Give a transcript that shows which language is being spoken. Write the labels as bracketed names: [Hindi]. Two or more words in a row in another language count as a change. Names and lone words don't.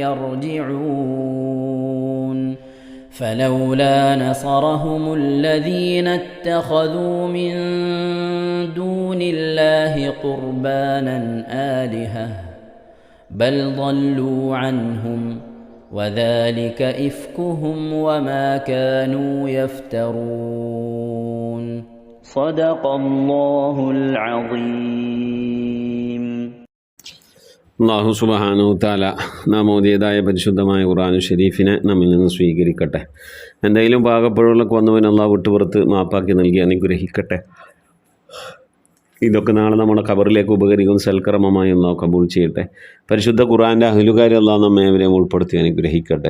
[Arabic] يرجعون فلولا نصرهم الذين اتخذوا من دون الله قربانا آلهة بل ضلوا عنهم وذلك إفكهم وما كانوا يفترون صدق الله العظيم [Malayalam] അല്ലാഹു [Arabic] سبحانه تعالى [Malayalam] നാം ഓതിയതായ പരിശുദ്ധമായ ഖുർആൻ ഷരീഫിനെ നമ്മിൽ നിന്ന് സ്വീകരിക്കട്ടെ. എന്തെങ്കിലും പാകപ്പിഴകളൊക്കെ വന്നവൻ അല്ലാഹു വിട്ടുപുറത്ത് മാപ്പാക്കി നൽകി അനുഗ്രഹിക്കട്ടെ. ഇതൊക്കെ നാളെ നമ്മുടെ ഖബറിലേക്ക് ഉപകരിക്കുന്ന സൽക്കർമ്മമായി അല്ലാഹു കബൂൽ ചെയ്യട്ടെ. പരിശുദ്ധ ഖുർആൻ്റെ അഹ്ലുകാരെ അല്ലാഹു നമ്മെ ഏവരെയും ഉൾപ്പെടുത്തി അനുഗ്രഹിക്കട്ടെ.